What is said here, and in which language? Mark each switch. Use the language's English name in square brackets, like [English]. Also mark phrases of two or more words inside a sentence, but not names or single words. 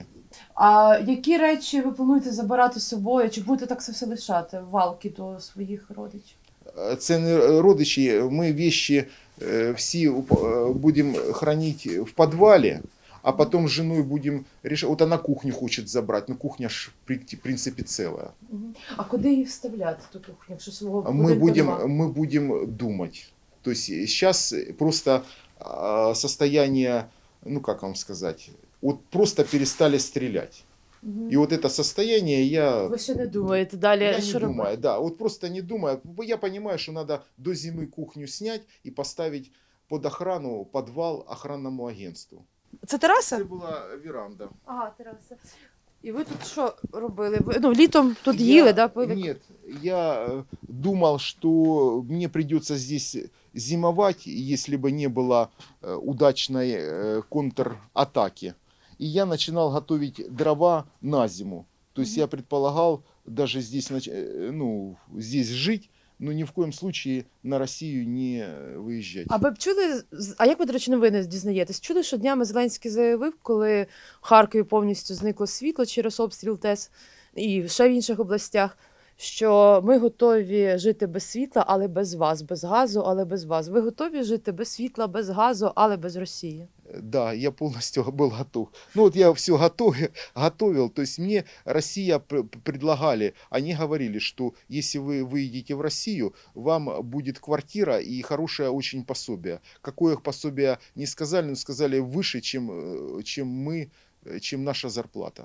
[Ukrainian] А які речі ви плануєте забирати з собою? Чи будете так це все лишати, валки до своїх родичів? Це не родичі, [Russian] ми вещи всі будем хранить в подвале, а потом с женой будем решать. Вот она кухню хочет забрать, но кухня ж в принципе целая. Мгм. [Ukrainian] А куди її вставляти, ту кухню, якщо свого [Russian] Мы [Ukrainian] будинку нема? [Russian] будем думать. То есть сейчас просто состояние, ну как вам сказать, вот просто перестали стрелять. Мгм. И вот это состояние я... [Ukrainian] Ви ще не думаєте далі, [Russian] Я [Ukrainian] що [Russian] не [Ukrainian] робити? [Russian] думаю, да, вот просто не думаю. Я понимаю, что надо до зимы кухню снять и поставить под охрану подвал охранному агентству. [Ukrainian] Це тераса? Це була веранда. Ага, тераса. І ви тут що робили? Ви, літом тут їли, да, пили? [Russian] Нет, я думал, что мне придется здесь зимовать, если бы не было удачной контратаки. И я начинал готовить дрова на зиму. То есть я предполагал даже здесь, здесь жить, но ни в коем случае на Россию не выезжать. [Ukrainian] А ви б чули, а як ви, до речі, новини дізнаєтесь? Чули, що днями Зеленський заявив, коли в Харкові повністю зникло світло через обстріл ТЕС і ще в інших областях, що ми готові жити без світла, але без вас, без газу, але без вас. Ви готові жити без світла, без газу, але без Росії? [Russian] Да, я полностью был готов. Ну вот я все готовил. То есть мне Россия предлагали, они говорили, что если вы выедете в Россию, вам будет квартира и хорошее очень пособие. Какое пособие не сказали, но сказали выше, чем наша зарплата.